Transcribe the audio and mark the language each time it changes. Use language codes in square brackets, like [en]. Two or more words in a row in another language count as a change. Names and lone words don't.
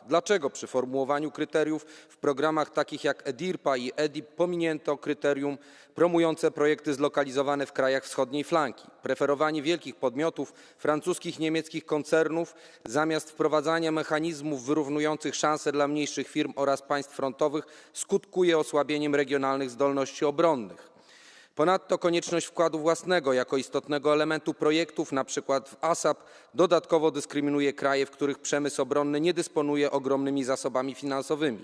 [pl] Dlaczego przy formułowaniu kryteriów w programach takich jak EDIRPA i EDIP pominięto kryterium promujące projekty zlokalizowane w krajach wschodniej flanki? Preferowanie wielkich podmiotów, francuskich, niemieckich koncernów zamiast wprowadzania mechanizmów wyrównujących szanse dla mniejszych firm oraz państw frontowych skutkuje osłabieniem regionalnych zdolności obronnych. Ponadto konieczność wkładu własnego jako istotnego elementu projektów, np. w ASAP, dodatkowo dyskryminuje kraje, w których przemysł obronny nie dysponuje ogromnymi zasobami finansowymi.